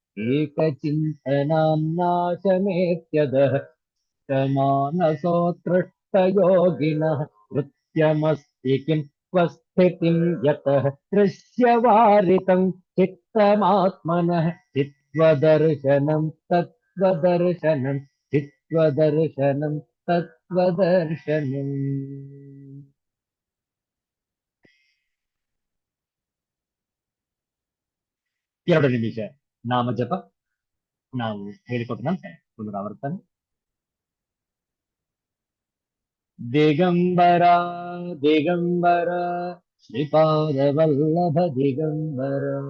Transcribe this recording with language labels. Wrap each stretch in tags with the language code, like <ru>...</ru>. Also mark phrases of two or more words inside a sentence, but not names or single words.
<sa>एकचिन्तनान्नाशमेत्यदः मानसोत्कृष्टयोगिनः कृत्यमस्ति किम् स्वस्थितिम् यतः दृश्यवारितम् चित्तमात्मनः चित्त्वदर्शनम् तत्त्वदर्शनम् चित्त्वदर्शनम् तत्त्वदर्शनम्</sa> <kn>ಎರಡು ನಿಮಿಷ ನಾಮ ಜಪ ನಾವು ಹೇಳಿಕೊಟ್ಟಂತೆ ಪುನರಾವರ್ತನೆ ದಿಗಂಬರ ದಿಗಂಬರ ಶ್ರೀಪಾದ ವಲ್ಲಭ ದಿಗಂಬರ</kn>